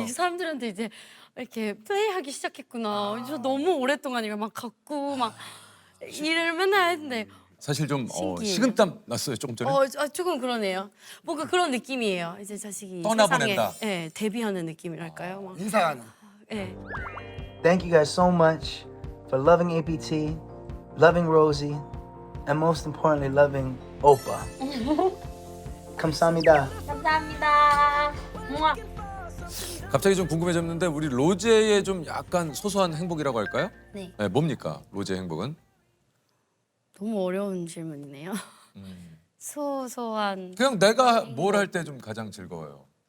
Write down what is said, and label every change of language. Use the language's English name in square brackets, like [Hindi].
[Korean] 이 사람들한테 이제 이렇게 플레이하기 시작했구나. 저 너무 오랫동안 이걸 막 갖고 막 일을 맨날 했는데 사실 좀 신기해요. 식은땀 났어요 조금 전에. 조금 그러네요. 뭔가 그런 느낌이에요. 이제 자식이 떠나보낸다. 세상에 데뷔하는 느낌이랄까요? 막, 인사하는. 예. [English] Thank you guys so much for loving APT, loving Rosie, and most importantly, loving Oppa. [Korean] 감사합니다. 감사합니다. 갑자기 좀 궁금해졌는데 우리 로제의 좀 약간 소소한 행복이라고 할까요? 네. 뭡니까 로제의 행복은? 너무 어려운 질문이네요. 소소한 그냥 내가 뭘 할 때 좀 가장 즐거워요.